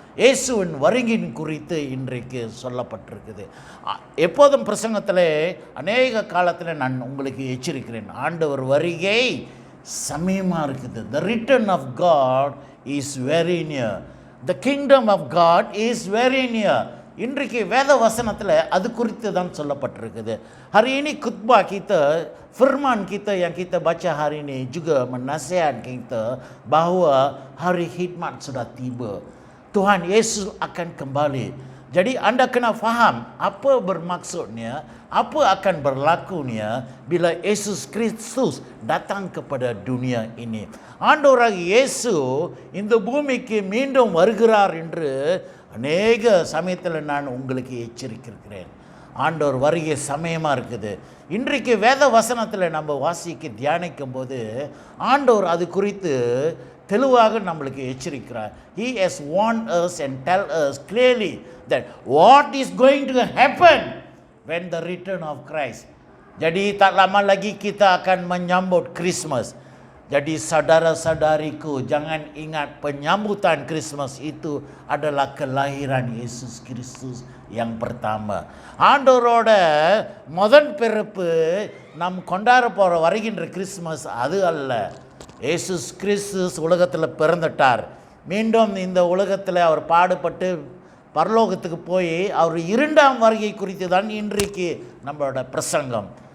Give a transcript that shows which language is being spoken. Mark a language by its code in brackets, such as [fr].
[ta] இயேசுவின் வருகின் குறித்து இன்றைக்கு சொல்லப்பட்டிருக்குது. எப்போதும் பிரசங்கத்தில் அநேக காலத்தில் நான் உங்களுக்கு எச்சரிக்கிறேன், ஆண்டவர் வருகை சமயமாக இருக்குது. [en] The return of God is very near. The kingdom of God is very near. [ta] இன்றைக்கு வேத வசனத்தில் அது குறித்து தான் சொல்லப்பட்டிருக்குது. [ms] Hari ini khutbah kita, firman kita yang kita baca hari ini juga menasihat kita bahawa hari khidmat sudah tiba. Tuhan Yesus akan kembali. Jadi anda kena faham apa bermaksudnya, apa akan berlakunya bila Yesus Kristus datang kepada dunia ini. [ta] ஆண்டவராகிய இயேசு இந்த பூமிக்கு மீண்டும் வருகிறார் என்று அநேக சமயத்தில் நான் உங்களுக்கு எச்சரிக்கிறேன். ஆண்டவர் வருகை சமயமாக இருக்குது. இன்றைக்கு வேத வசனத்தில் நம்ம வாசிக்க தியானிக்கும் போது ஆண்டவர் அது குறித்து தெளிவாக நம்மளுக்கு எச்சரிக்கிறார். [en] He has warned us and tell us clearly that what is going to happen when the return of Christ. [ms] Jadi tak lama lagi kita akan menyambut Christmas. Jadi saudara-saudariku, jangan ingat penyambutan Christmas itu adalah kelahiran Yesus Kristus yang pertama. [ta] ஆண்டவரோட முதல் பிறப்பு நாம் கொண்டாட போகிற வருகின்ற Christmas அது அல்ல. இயேசுஸ் கிறிஸ்துஸ் உலகத்தில் பிறந்துட்டார். மீண்டும் இந்த உலகத்தில் அவர் பாடுபட்டு பரலோகத்துக்கு போய் அவர் இரண்டாம் வருகை குறித்து தான் இன்றைக்கு நம்மளோட பிரசங்கம்.